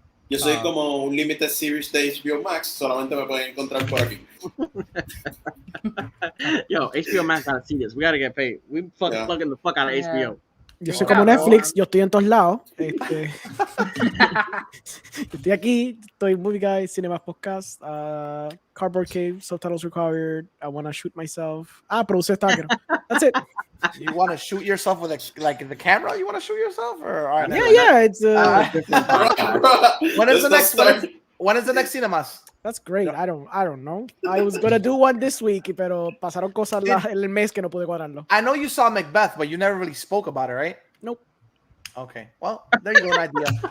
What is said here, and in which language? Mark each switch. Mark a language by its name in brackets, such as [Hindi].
[Spanish] Yo soy como un limited series de HBO Max. Solamente me pueden encontrar por aquí. [English] Yo, HBO Max gotta see this. We gotta get paid. We fucking the fuck out of HBO. [Spanish] Yo soy como Netflix, yo estoy en todos lados. Yo estoy aquí, estoy Movie Guy, Cinemas Podcast, Cardboard Cave, Subtitles Required, I Wanna Shoot Myself. Produce Stalker. That's it. [English] You want to shoot yourself with the camera? You want to shoot yourself? Or it's when is the next Cinemas? That's great. I don't know. I was gonna do one this week, [Spanish] pero pasaron cosas el mes que no pude cuadrarlo. [English] I know you saw Macbeth, but you never really spoke about it, right? Nope. Okay. Well, there you go, an idea.